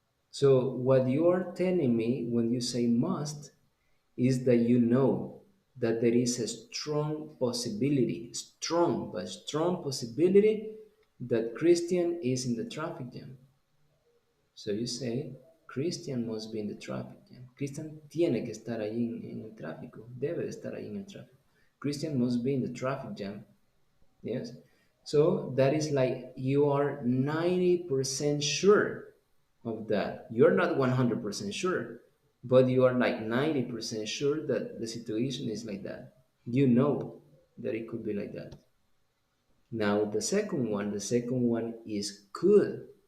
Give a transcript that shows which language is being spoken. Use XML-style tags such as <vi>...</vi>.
<en>So what you are telling me when you say must is that you know that there is a strong possibility, strong, but strong possibility that Christian is in the traffic jam. So you say, Christian must be in the traffic jam.</en> <es>Christian tiene que estar ahí en el tráfico, debe de estar ahí en el tráfico.</es> <en>Christian must be in the traffic jam. Yes? So that is like you are 90% sure of that. You're not 100% sure, but you are like 90% sure that the situation is like that. You know that it could be like that. Now the second one is could.</en>